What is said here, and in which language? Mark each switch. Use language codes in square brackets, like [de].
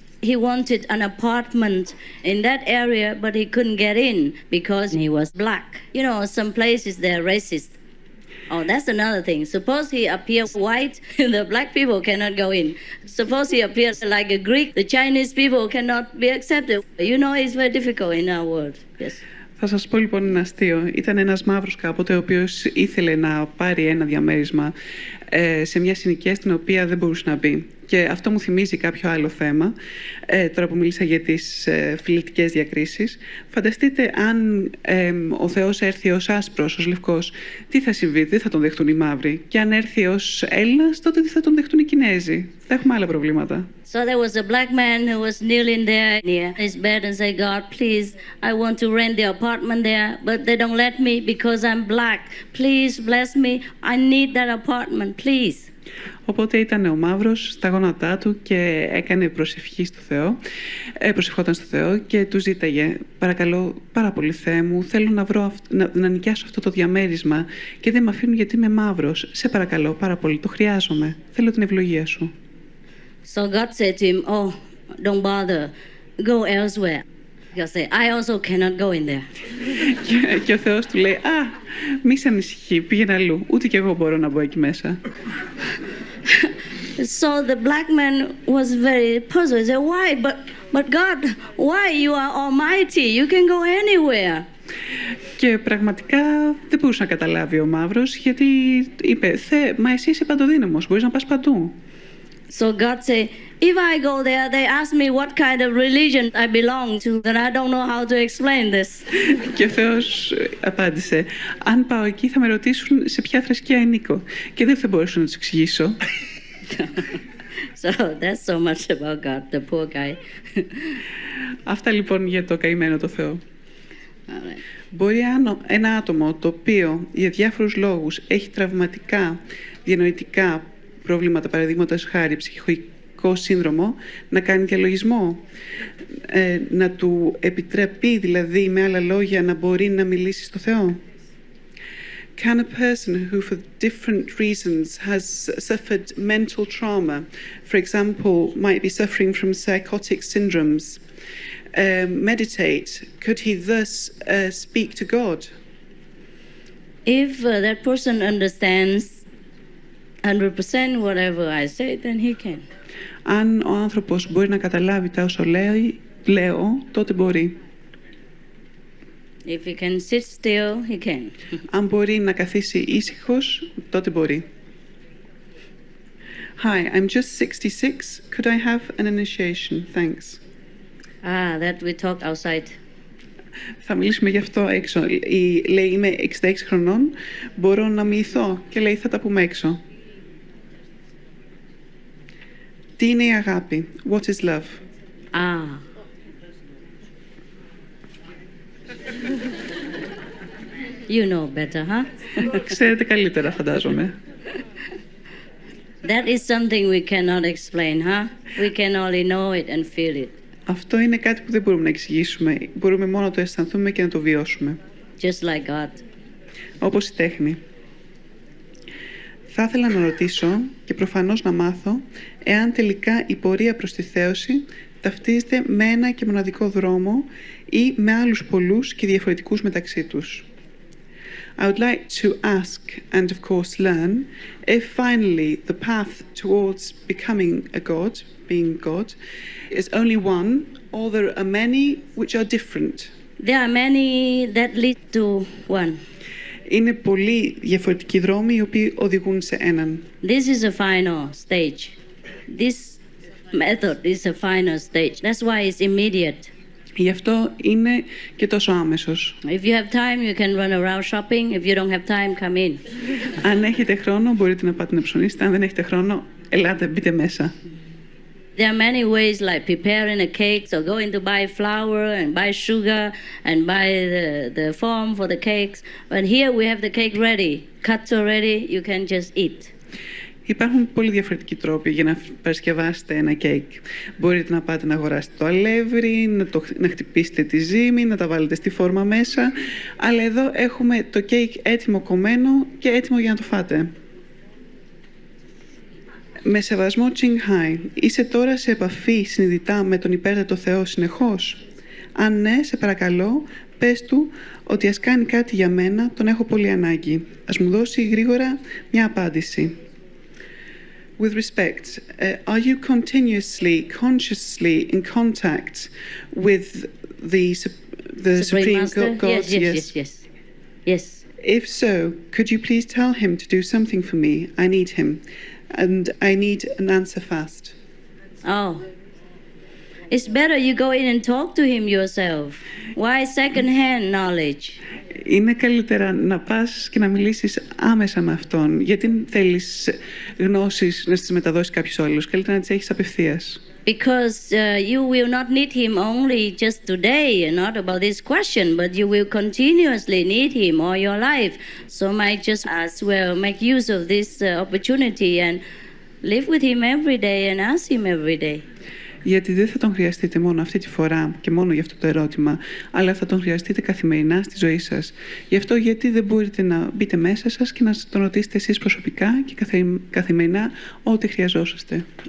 [en] He wanted an apartment in that area, but he couldn't get in because he was black. You know, some places they're racist. Oh, that's another thing. Suppose he appears white, the black people cannot go in. Suppose he appears like a Greek, the Chinese people cannot be accepted. You know, it's very difficult in our world. Yes. [el] Θα σας πω λοιπόν ένα αστείο. Ήταν ένας μαύρος κάποτε ο οποίος ήθελε να πάρει ένα διαμέρισμα σε μια συνοικία στην οποία δεν μπορούσε να μπει. Και αυτό μου θυμίζει κάποιο άλλο θέμα, τώρα που μίλησα για τις φιλετικές διακρίσεις. Φανταστείτε αν ο Θεός έρθει ως άσπρος, ως λευκός, τι θα συμβεί, δεν θα τον δεχτούν οι μαύροι. Και αν έρθει ως Έλληνας, τότε τι θα τον δεχτούν οι Κινέζοι. Θα έχουμε άλλα προβλήματα. [en] So there was a black man who was kneeling there near his bed and said, God, please, I want to rent the apartment there, but they don't let me because I'm black. Please bless me. I need that apartment, please. [el] Οπότε ήταν ο μαύρος στα γόνατά του και έκανε προσευχή στο Θεό, προσευχόταν στο Θεό και του ζήταγε «Παρακαλώ πάρα πολύ Θεέ μου, θέλω να νοικιάσω αυτό το διαμέρισμα και δεν με αφήνουν γιατί είμαι μαύρος. Σε παρακαλώ πάρα πολύ, το χρειάζομαι, θέλω την ευλογία σου». [en] So God said to him, oh, don't bother, go elsewhere. God said, I also cannot go in there. [el] Και ο Θεός του λέει μη σε ανησυχεί, πήγαινε αλλού, ούτε κι εγώ μπορώ να μπω εκεί μέσα. [en] So the black man was very puzzled. He said, why? But God, why? You are almighty. You can go anywhere. [el] Και πραγματικά δεν μπορούσε να καταλάβει ο μαύρος, γιατί είπε, μα εσύ είσαι παντοδύναμος, μπορείς να πας παντού. [en] So God said, if I go there, they ask me what kind of religion I belong to, then I don't know how to explain this. [el] Και ο Θεός απάντησε, αν πάω εκεί θα με ρωτήσουν σε ποια θρησκεία ανήκω και δεν θα μπορέσω να τους εξηγήσω. [en] So that's so much about God, the poor guy. [el] Αυτά λοιπόν για το καημένο το Θεό. [en] All right. [el] Μπορεί ένα άτομο το οποίο για διάφορους λόγους έχει τραυματικά, διανοητικά προβλήματα, παραδείγματος χάρη ψυχικό σύνδρομο, να κάνει διαλογισμό, να του επιτραπεί δηλαδή με άλλα λόγια να μπορεί να μιλήσει στο Θεό. [en] Can a person who for different reasons has suffered mental trauma, for example, might be suffering from psychotic syndromes, meditate? Could he thus speak to God? If that person understands 100% whatever I say, then he can. [el] Αν ο άνθρωπος μπορεί να καταλάβει τα όσα λέω, τότε μπορεί. [en] If he can sit still, he can. [el] Αν μπορεί να καθίσει ήσυχος, τότε μπορεί. [en] Hi, I'm just 66. Could I have an initiation? Thanks. That we talked outside. [el] Θα μιλήσουμε γι' αυτό έξω. Λέει, είμαι 66 χρονών, μπορώ να μοιηθώ. Και λέει, θα τα πούμε έξω. Τι είναι η αγάπη? [en] What is love? You know better, huh? [el] Ξέρετε καλύτερα, φαντάζομαι. [en] That is something we cannot explain, huh? We can only know it and feel it. [el] Αυτό είναι κάτι που δεν μπορούμε να εξηγήσουμε. Μπορούμε μόνο να το αισθανθούμε και να το βιώσουμε. [en] Just like God. [el] Όπως η τέχνη. Θα ήθελα να ρωτήσω και προφανώς να μάθω εάν τελικά η πορεία προς τη θέωση ταυτίζεται με ένα και μοναδικό δρόμο ή με άλλους πολλούς και διαφορετικούς μεταξύ τους. [en] I would like to ask and of course learn if finally the path towards becoming a God, being God, is only one or there are many which are different. There are many that lead to one. [el] Είναι πολλοί διαφορετικοί δρόμοι οι οποίοι οδηγούν σε έναν. [en] This is a final stage. This method is a final stage. That's why it's immediate. [el] Γι' αυτό είναι και τόσο άμεσος. [en] If you have time, you can run around shopping. If you don't have time, come in. [el] Αν έχετε χρόνο, μπορείτε να πάτε να ψωνίσετε. Αν δεν έχετε χρόνο, ελάτε, μπείτε μέσα. [en] There are many ways like preparing a cake, so going to buy flour and buy sugar and buy the form for the cakes. But here we have the cake ready, cut already, you can just eat. [el] Υπάρχουν πολύ διαφορετικοί τρόποι για να παρασκευάσετε ένα κέικ. Μπορείτε να πάτε να αγοράσετε το αλεύρι, να χτυπήσετε τη ζύμη, να τα βάλετε στη φόρμα μέσα. Αλλά εδώ έχουμε το κέικ έτοιμο κομμένο και έτοιμο για να το φάτε. Με σεβασμό Τσινγκχάι, είσαι τώρα σε επαφή συνειδητά με τον υπέρτατο Θεό συνεχώς? Αν ναι, σε παρακαλώ, πες του ότι ας κάνει κάτι για μένα, τον έχω πολύ ανάγκη. Ας μου δώσει γρήγορα μια απάντηση. [en] With respect, are you continuously, consciously in contact with the Supreme God? Yes. If so, could you please tell him to do something for me? I need him. And I need an answer fast. Oh. It's better you go in and talk to him yourself. Why second-hand knowledge? [el] Είναι καλύτερα να πας και να μιλήσεις άμεσα με αυτόν. Γιατί θέλεις γνώσεις να τις μεταδώσεις κάποιος άλλος? Καλύτερα να τις έχεις απευθείας. [en] Because you will not need him only just today and not about this question, but you will continuously need him all your life. So might just as well make use of this opportunity and live with him every day and ask him every day. [el] Γιατί δεν θα τον χρειαστείτε μόνο αυτή τη φορά και μόνο για αυτό το ερώτημα, αλλά θα τον χρειαστείτε καθημερινά στη ζωή σας. Γι' αυτό γιατί δεν μπορείτε να μπείτε μέσα σας και να τον ρωτήσετε εσείς προσωπικά και καθημερινά ό,τι χρειαζόσαστε.